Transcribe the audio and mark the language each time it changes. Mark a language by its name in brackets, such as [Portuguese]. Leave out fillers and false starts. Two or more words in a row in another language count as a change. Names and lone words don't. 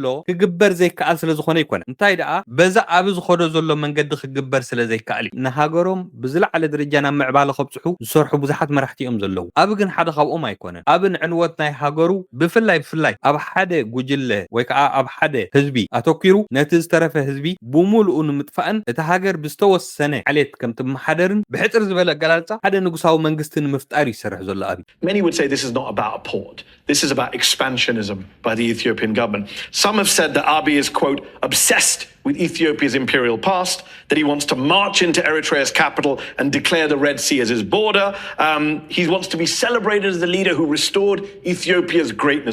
[Tigrinya] ክግበር ዘይከኣል ስለ ዝኾነ ይኮነ እንታይ ደኣ በዛ ኣብ ዝኸዶ ዘሎ መንገዲ ክግበር ስለ ዘይከኣል ንሃገሮም ብዝለዓለ ደረጃ ናብ ምዕባለ ከብጽሑ ዝሰርሑ ብዙሓት መራሕቲ እዮም ዘለዉ። ኣብ ግን ሓደ ካብኦም ኣይኮነን። ኣብ ንዕንወት ናይ ሃገሩ ብፍላይ ኣብ ሓደ ጉጅለ ወይ ከዓ ኣብ ሓደ ህዝቢ ኣተኪሩ ነቲ ዝተረፈ ህዝቢ ብሙሉኡ ንምጥፋእን እቲ ሃገር ብዝተወሰነ ዓሌት ከም ትመሓደርን ብሕፅር ዝበለ ኣገላልጻ ሓደ ንጉሳዊ መንግስትን ምፍጣር ይሰርሕ ዘሎ ኣብ [English] Many would say this is not about a port. This is about expansionism by the Ethiopian government. Some have said that Abiy is, quote, obsessed with Ethiopia's imperial past, that he wants to march into Eritrea's capital and declare the Red Sea as his border. He wants to be celebrated as the leader who restored Ethiopia's greatness.